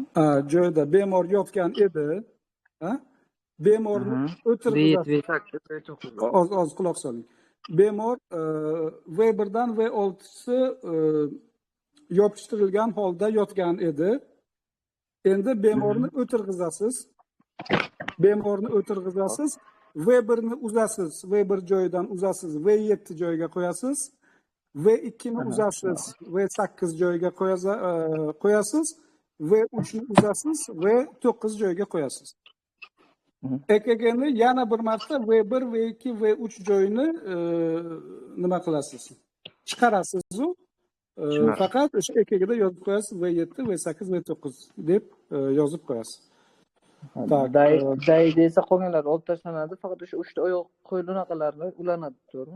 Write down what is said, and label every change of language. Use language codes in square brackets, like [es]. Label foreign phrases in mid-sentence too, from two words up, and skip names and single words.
[uz] Joyda bemor yotgan edi. Bemorni o'tirg'izasiz. V7, V8, Oz quloq soling. Bemor V1 dan V6si yopishtirilgan holda yotgan edi. Endi bemorni o'tirg'izasiz. V1 ni uzasiz, V1 joyidan uzasiz, V7 joyiga qo'yasiz. V2 ni uzasiz, V8 joyiga qo'yasiz. V3 ni uzasiz, V9 joyiga qo'yasiz. EKGni yana bir marta V1, V2, V3 joyini nima qilasiz? Chiqarasiz u. Faqat o'sha EKGda yozib qo'yasiz V7, V8, V9 deb yozib qo'yasiz. Day desa qolganlar olib tashlanadi, faqat o'sha 3 ta oyoq qo'yilunaqalarni ulanadi, to'g'rimi?